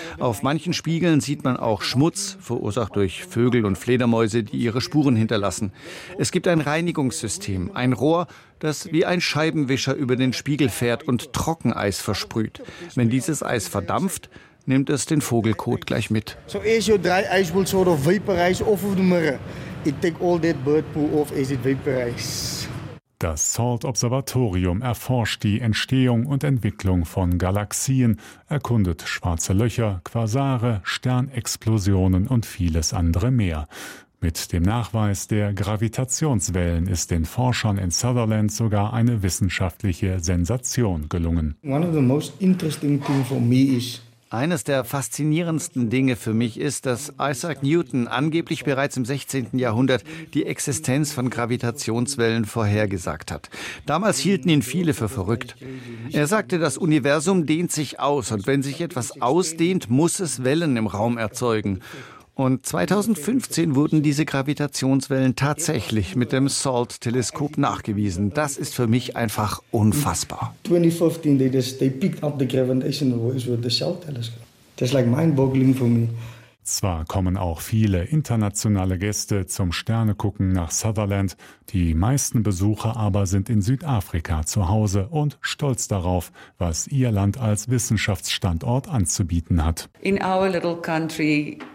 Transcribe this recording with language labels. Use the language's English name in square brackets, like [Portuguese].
[German] Auf manchen Spiegeln sieht man auch Schmutz, verursacht durch Vögel und Fledermäuse, die ihre Spuren hinterlassen. Es gibt ein Reinigungssystem, ein Rohr, das wie ein Scheibenwischer über den Spiegel fährt und Trockeneis versprüht. Wenn dieses Eis verdampft, nimmt es den Vogelkot gleich mit. [English] So as your dry ice will sort of vaporize off of the mirror. It take all that bird poo off as it vaporizes. [German] Das SALT Observatorium erforscht die Entstehung und Entwicklung von Galaxien, erkundet schwarze Löcher, Quasare, Sternexplosionen und vieles andere mehr. Mit dem Nachweis der Gravitationswellen ist den Forschern in Sutherland sogar eine wissenschaftliche Sensation gelungen. [English] One of the most interesting things for me is [German] eines der faszinierendsten Dinge für mich ist, dass Isaac Newton angeblich bereits im 16. Jahrhundert die Existenz von Gravitationswellen vorhergesagt hat. Damals hielten ihn viele für verrückt. Er sagte, das Universum dehnt sich aus und wenn sich etwas ausdehnt, muss es Wellen im Raum erzeugen. Und 2015 wurden diese Gravitationswellen tatsächlich mit dem SALT-Teleskop nachgewiesen. Das ist für mich einfach unfassbar. [English] 2015, they picked up the gravitational waves with the SALT-Teleskop. That's like mind-boggling for me. [German] Zwar kommen auch viele internationale Gäste zum Sternegucken nach Sutherland, die meisten Besucher aber sind in Südafrika zu Hause und stolz darauf, was ihr Land als Wissenschaftsstandort anzubieten hat. [English] In our little country.